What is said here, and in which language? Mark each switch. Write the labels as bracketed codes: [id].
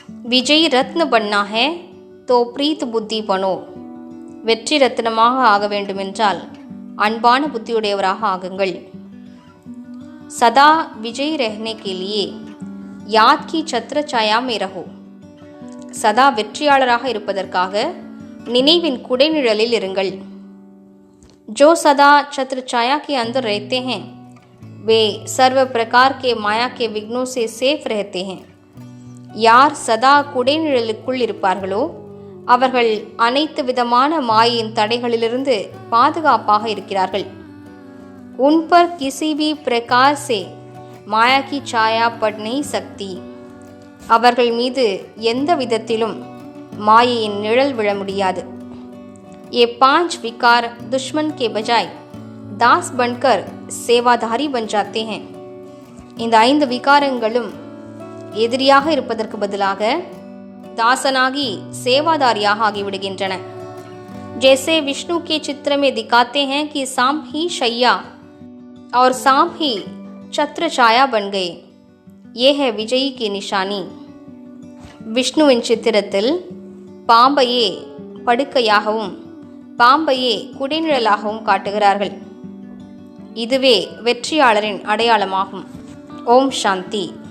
[hi] विजयी रत्न बनना है तो प्रीत बुद्धि बनो। [ta] வெற்றி ரத்னமாக ஆக வேண்டுமென்றால் அன்பான புத்தியுடையவராக ஆகுங்கள். [hi] सदा विजयी रहने के लिए याद की छत्र छाया में रहो. [ta] சதா வெற்றியாளராக இருப்பதற்காக நினைவின் குடைநிழலில் இருங்கள். [hi] जो सदा छत्र छाया के अंदर रहते हैं वे सर्व प्रकार के माया के विघ्नों से सेफ रहते हैं. [ta] யார் சதா குடைநிழலுக்குள் இருப்பார்களோ அவர்கள் அனைத்து விதமான மாயின் தடைகளிலிருந்து பாதுகாப்பாக இருக்கிறார்கள். [hi] उन पर किसी भी प्रकार से माया की छाया पड़ नहीं सकती. [ta] அவர்கள் மீது எந்த விதத்திலும் மாயையின் நிழல் விழ முடியாது. [hi] ये 5 विकार दुश्मन के बजाय दास बनकर सेवाधारी बन जाते हैं. [ta] இந்த 5 விகாரங்களும் எதிரியாக இருப்பதற்கு பதிலாக दासनागी सेवादारियाக आगिविடுகின்றன. [hi] जैसे विष्णु के चित्र में दिखाते हैं कि सांप ही शैया और सांप ही छत्र छाया बन गए. ये है विजयी की निशानी. [ta] விஷ்ணுவின் சித்திரத்தில் பாம்பையே படுக்கையாகவும் பாம்பையே குடைநிழலாகவும் காட்டுகிறார்கள். இதுவே வெற்றியாளரின் அடையாளமாகும். ஓம் சாந்தி.